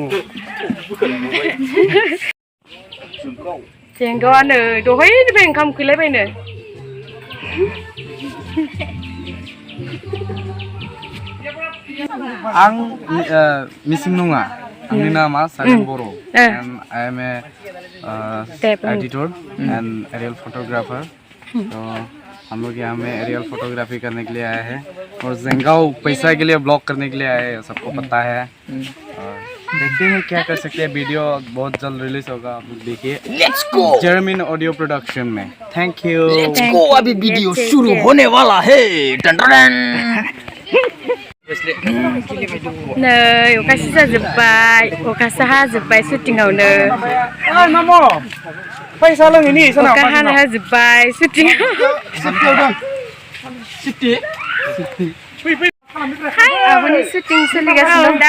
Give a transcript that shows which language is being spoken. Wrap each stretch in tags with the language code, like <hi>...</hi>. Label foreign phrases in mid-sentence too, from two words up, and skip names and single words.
<brx>जेंगावानो दहायनिफ्राय ओंखाम उखैलायबायनो। आं मिसिं नङा, आंनि नामा सागेन बर'।</brx> <en>and I am a editor and aerial photographer.</en> <hi>तो हम लोग यहाँ में</hi> <en>aerial photography</en> <hi>करने के लिए आए हैं और जेंगाओ पैसा के लिए ब्लॉग करने के लिए आए हैं, सबको पता है। देखते हैं क्या कर सकते हैं। वीडियो बहुत जल्द रिलीज होगा, आप लोग देखिए।</hi> <en>let's go जर्मन ऑडियो प्रोडक्शन में। thank you. let's go,</en> <hi>अभी वीडियो शुरू होने वाला है।</hi> <brx>नै अखासो जाजोब्बाय, अखासो हाजोब्बाय शुटिंआवनो। अखा हाना होजोब्बाय शुटिंआव। आब'नि शुटिं सोलिगासिनो दं दा।</brx>